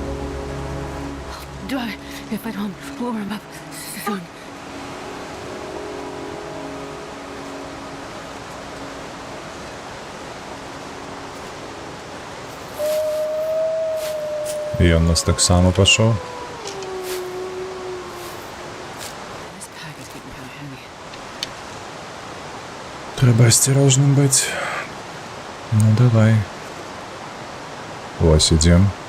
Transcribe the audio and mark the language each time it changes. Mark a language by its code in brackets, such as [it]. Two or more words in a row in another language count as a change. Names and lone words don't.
[en] Dry if I don't warm up soon. [be] І ён нас таксама пашоў. [en] This pack is getting kind of heavy. [be] Трэба асцярожным быць. Ну давай. Вось ідзем.